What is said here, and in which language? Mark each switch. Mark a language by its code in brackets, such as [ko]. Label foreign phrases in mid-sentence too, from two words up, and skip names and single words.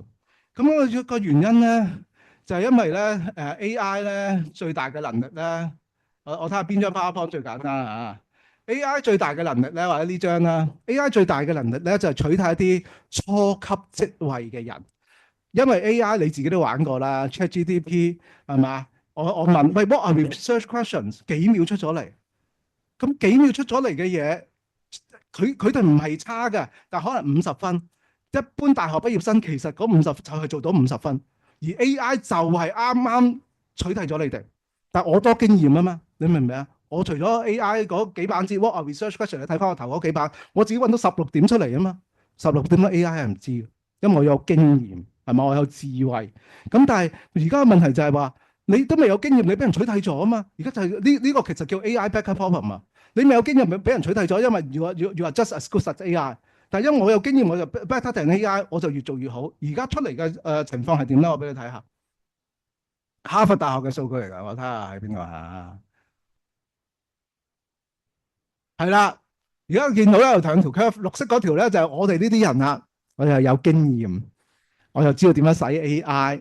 [yue] 咁個原因咧，就係因為咧AI 咧最大嘅能力咧，我睇下邊張 PowerPoint 最簡單啊。AI 最大嘅能力咧，或者呢張啦，AI 最大嘅能力咧就係取締一啲初級職位嘅人，因為 AI 你自己都玩過啦 ，ChatGPT 係嘛？我問喂 ， [en] what are research questions？ [yue] 幾秒出咗嚟，咁幾秒出咗嚟嘅嘢，佢哋唔係差嘅，但可能50分。一般大學畢業生其實嗰50就係做到50分，而 AI 就係啱啱取締咗你哋。但我多經驗啊嘛，你明唔明啊？我除咗 AI 嗰幾版字 [en] what are research questions， [yue] 你睇翻我頭嗰幾版，我自己揾到16點出嚟啊嘛。16點咧 AI 係唔知嘅，因為我有經驗係咪？我有智慧。咁但係而家嘅問題就係話，你都未有經驗，你俾人取締咗啊嘛！而家就係呢個其實叫 [en] AI backup problem [yue] 啊！你未有經驗，俾人取締咗，因為 [en] you are just as good as AI。 [yue] 但係因為我有經驗，我就 [en] better than AI， [yue] 我就越做越好。而家出嚟嘅情況係點咧？我俾你睇下，哈佛大學嘅數據嚟㗎，我睇下喺邊個嚇？係啦，而家見到咧有兩條 curve，綠色嗰條咧就係我哋呢啲人啦，我又有經驗，我又知道點樣使 AI。